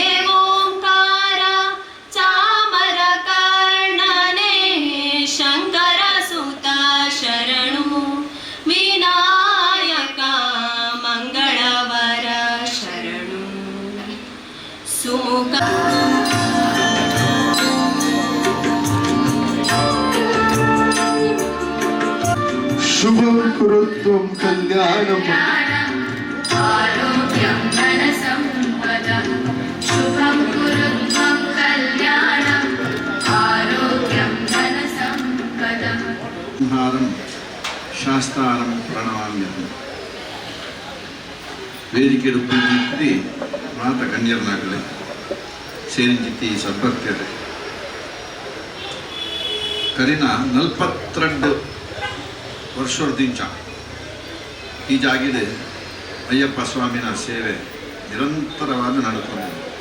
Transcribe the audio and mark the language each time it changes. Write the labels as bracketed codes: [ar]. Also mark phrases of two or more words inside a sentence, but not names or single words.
[kn] ಓಂಕಾರ ಚಾಮರ ಕರ್ಣನೆ ಶಂಕರ ಸುತ ಶರಣು ವಿನಾಯಕ ಮಂಗಳವರ ಶರಣು ಸುಮುಖ [sa] शुभं कुरुत्वं कल्याणम् आरोग्यं धनसम्पदः शुभं कुरुत्वं कल्याणम् आरोग्यं धनसम्पदः संहारं शास्तारं प्रणमाम्यहम् [tcy] ವೇದಿಕೆ ರೂಪಿಸಿ ಮಾತ ಗಣ್ಯರನಾಗಲಿ ಸೇರಿಂಜಿತಿ ಸದ್ಭಕ್ತರೇ ಕರಿನ 42 ವರ್ಷದಿಂದ ಈ ಜಾಗಿದೆ ಅಯ್ಯಪ್ಪ ಸ್ವಾಮಿನ ಸೇವೆ ನಿರಂತರವಾದ ನಡೆದುಕೊಂಡಿದೆ.